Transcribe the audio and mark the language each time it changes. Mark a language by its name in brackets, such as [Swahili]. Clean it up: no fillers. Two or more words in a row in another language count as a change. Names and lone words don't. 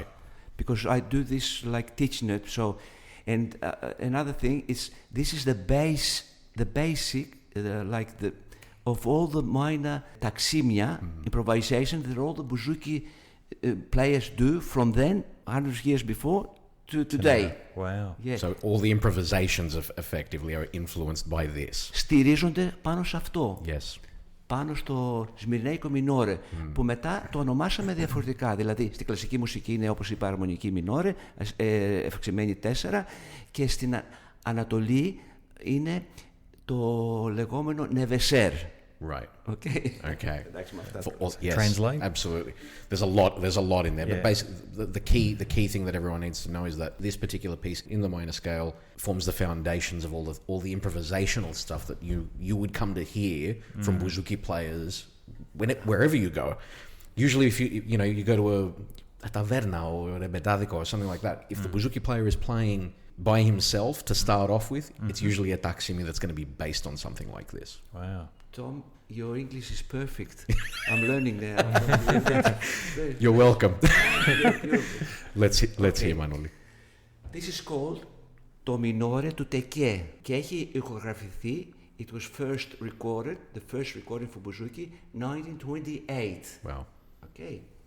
[English] Because I do this like teaching it. So, and another thing is this is the basic, of all the minor taximia improvisation that all the bouzouki players do from then, 100 years before, to today. Wow. Yeah. So all the improvisations effectively are influenced by this. [Greek] Στηρίζονται πάνω σε αυτό. [English] Yes. [Greek] Πάνω στο Σμυρνέικο μινόρε, που μετά το ονομάσαμε διαφορετικά. Δηλαδή, στη κλασική μουσική είναι, όπως είπα, αρμονική μινόρε, ευξημένη 4, και στην Ανατολή είναι το λεγόμενο νεβεσέρ. [English] Right. Okay. Okay. Yes, Translate? Absolutely. There's a lot in there, but basically the key thing that everyone needs to know is that this particular piece in the minor scale forms the foundations of all the improvisational stuff that you would come to hear from bouzouki players wherever you go. Usually, if you go to a taverna or a Rebetika or something like that, if the bouzouki player is playing by himself to start off with, it's usually a taximi that's going to be based on something like this. Wow. Tom, your English is perfect. I'm learning now. You're welcome. Let's hear Manoli. This is called [Greek] το μινόρε του Τεκέ και έχει ηχογραφηθεί. [English] It was first recorded, the first recording for bouzouki, 1928. Wow. Okay.